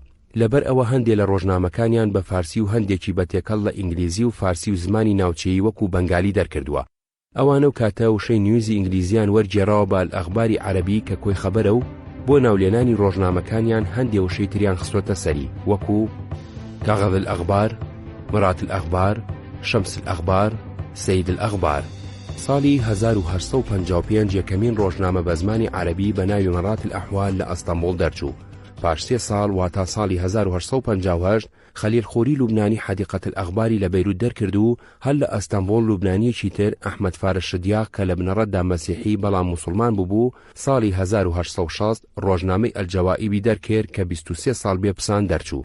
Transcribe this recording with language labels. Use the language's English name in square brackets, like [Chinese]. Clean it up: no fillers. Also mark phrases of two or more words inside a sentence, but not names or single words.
[Central Kurdish] لەبەر ئەوە هەندێک لە ڕۆژنامەکانیان بە فارسی و هەندێکی بەتێکەڵ لە ئینگلیزی و فارسی و زمانی ناوچەیی وەکو بەنگالی دەرکردووە. ئەوانە و کاتە وشەی نیوزی ئینگلیزیان وەرگێڕاوە بە ئەخباری عەرەبی کە کۆی خەبەرە و بۆ ناولێنانی ڕۆژنامەکانیان هەندێک وشەی تریان خستۆتە سەری وەکو کاغذ الأخبار، مرات الأخبار، شەمس الأخبار، سەید الأخبار. ساڵی 1855 یەکەمین ڕۆژنامە بە زمانی عەرەبی بە ناوی مرات الأحوال لە ئەستەمبوڵ دەرچوو. پاش 3 ساڵ واتە ساڵی 1858 خەلیل خوری لوبنانی حەدیقەت الأخباری لە بەیروت دەرکرد و هەر لە ئەستەمبوڵ لوبنانیەکی تر ئەحمەد فارس شدیاق کە لە بنەڕەتدا مەسیحی بەڵام موسڵمان بوو ساڵی 1860 ڕۆژنامەی ئەلجەوائیبی دەرکرد کە 23 ساڵ بێپسان دەرچوو.